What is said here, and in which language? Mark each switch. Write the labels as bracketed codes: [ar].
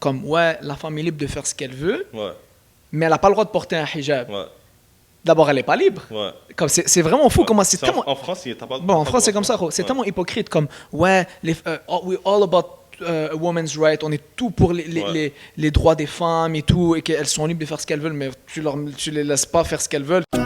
[fr] comme, ouais, la femme est libre de faire ce qu'elle veut, Ouais. mais elle n'a pas le droit de porter un hijab. Ouais. D'abord, elle n'est pas libre. Ouais. Comme c'est vraiment fou. Ouais. Comment c'est tellement... En France, il t'as pas. Bon, en France, c'est comme ça. C'est tellement hypocrite. Comme, ouais, [en] we're all about a woman's right. [fr] On est tout pour les droits des femmes et tout, et qu'elles sont libres de faire ce qu'elles veulent, mais tu les laisses pas faire ce qu'elles veulent.